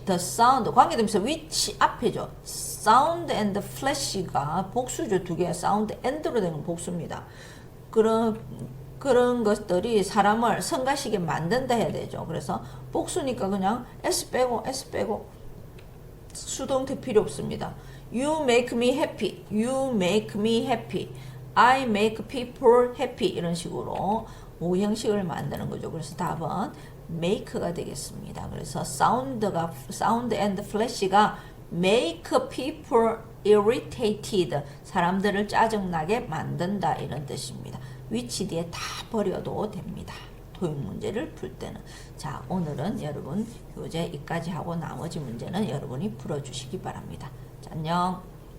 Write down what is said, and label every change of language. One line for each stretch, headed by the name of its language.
Korean: The sound 관계되면서 which 앞에죠. sound and flash 가 복수죠. 두 개가 sound and로 되는 복수입니다. 그런 것들이 사람을 성가시게 만든다 해야 되죠. 그래서 복수니까 그냥 s 빼고 수동태 필요 없습니다.
English: You make me happy. You make me happy. I make people happy.
Korean: 이런 식으로 오형식을 만드는 거죠. 그래서 답은 make가 되겠습니다.
English: 그래서 sound and flash가 make people irritated.
Korean: 사람들을 짜증나게 만든다 이런 뜻입니다. which 뒤에 다 버려도 됩니다. 토익 문제를 풀 때는. 자, 오늘은 여러분 교재 이까지 하고 나머지 문제는 여러분이 풀어주시기 바랍니다. 자, 안녕.